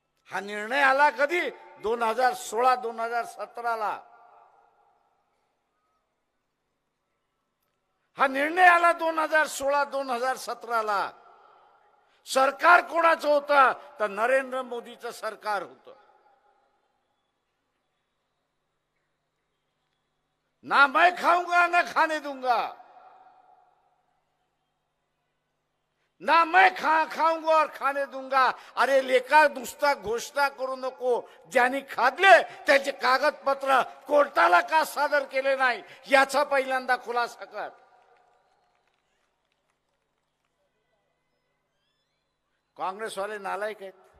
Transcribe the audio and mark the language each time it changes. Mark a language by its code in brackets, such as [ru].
[mr] हा निर्णय आला कधी? 2016-2017ला. हा निर्णय आला 2016-2017ला. सरकार कोणाचं होतं? तर नरेंद्र मोदीचं सरकार होतं. [hi] ना मैं खाऊंगा ना खाने दूंगा, ना मैं खाऊंगा और खाने दूंगा. [mr] अरे लेका, नुसता घोषणा करू नको. ज्यांनी खाल्ले त्याचे कागदपत्र कोर्टाला का सादर केले नाही याचा पहिल्यांदा खुलासा कर. काँग्रेसवाले नालायक आहेत.